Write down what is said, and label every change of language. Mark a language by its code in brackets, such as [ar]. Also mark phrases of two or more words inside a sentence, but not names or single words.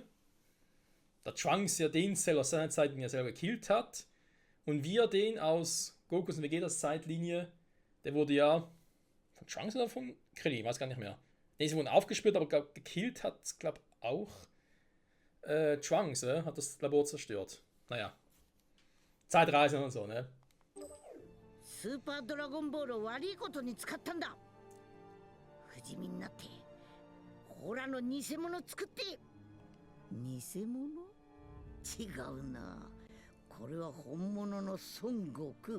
[de] Der Trunks ja den Cell aus seiner Zeitlinie selber gekillt hat, und wir den aus Gokus und Vegetas Zeitlinie, der wurde ja von Trunks oder von Krillin, ich weiß gar nicht mehr. Ne, sie wurden aufgespürt, aber glaub, gekillt hat, glaube auch Trunks, hat das Labor zerstört. Naja. Zeitreisen und so, ne? [ja] スーパードラゴンボールを悪いことに使ったんだ。不死身になってホラの偽物作って。偽物？違うな。これは本物の孫悟空。